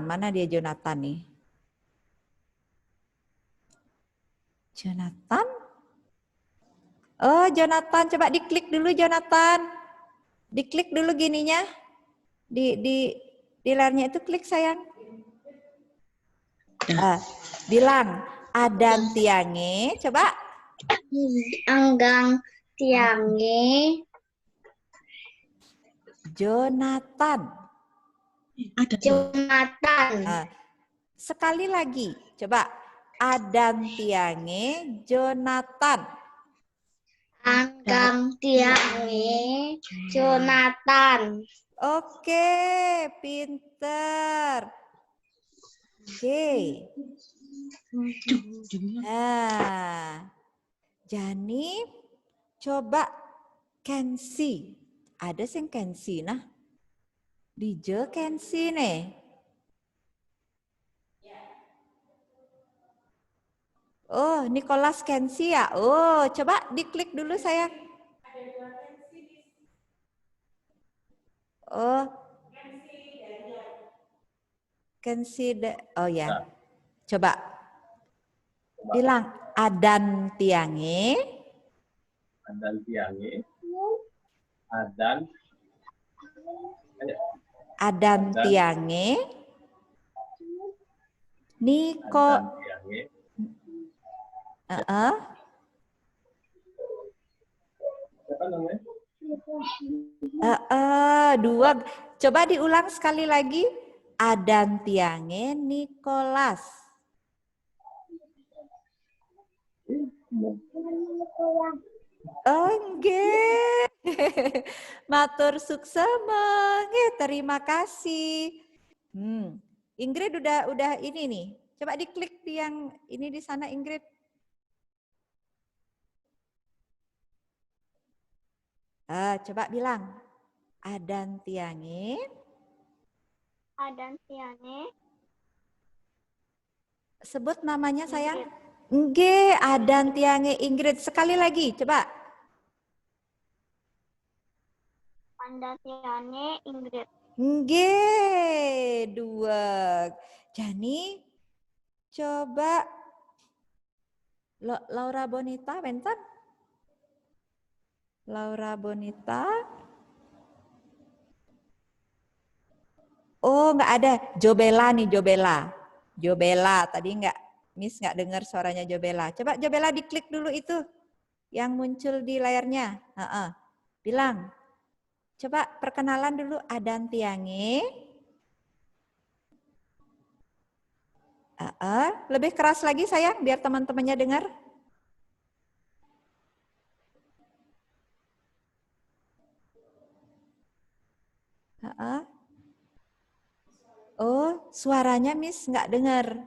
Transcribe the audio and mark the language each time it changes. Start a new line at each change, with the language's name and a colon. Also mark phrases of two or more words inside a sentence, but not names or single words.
Indonesian: Mana dia Jonathan nih? Jonathan? Oh, Jonathan, coba diklik dulu Jonathan. Diklik dulu gininya. Di layarnya itu klik sayang. Bilang
Balinese: Adan tiange,
Indonesian: coba.
Balinese: Anggang tiange
Indonesian: Jonathan. Sekali lagi, coba.
Balinese: Adan tiange, Jonathan. Anggang tiange Jonathan.
Indonesian: Oke, pinter. Oke. Nah, Jani coba Kensi. Ada sing Kensi nah. Dije Kensi nih. Oh, Nicholas Kensi ya. Oh, coba diklik dulu sayang. Oh. Kensi, oh ya. Coba. Bilang
Balinese: Adan tiange. Adan tiange. Adan tiange. Niko.
Indonesian: Apa namanya? Dua. Coba diulang sekali lagi.
Balinese: Adan tiange Nicholas.
Indonesian: Enggak.
Balinese: Matur suksema.
Indonesian: Terima kasih. Ingrid udah ini nih. Coba diklik di yang ini di sana Ingrid. Coba bilang.
Balinese: Adan tiange. Adan tiange.
Indonesian: Sebut namanya sayang.
Balinese: Nggih, adan tiange Ingrid.
Indonesian: Sekali lagi, coba.
Balinese: Adan tiange Ingrid.
Indonesian: Nggih, dua. Jani, coba Laura Bonita, bentar. Laura Bonita. Oh, nggak ada. Jobela nih, Jobela. Jobela, tadi Miss nggak dengar suaranya Jobela. Coba Jobela diklik dulu itu yang muncul di layarnya. Bilang, coba perkenalan dulu
Balinese: adan tiange.
Indonesian: Lebih keras lagi sayang, biar teman-temannya dengar. Oh, suaranya Miss nggak dengar.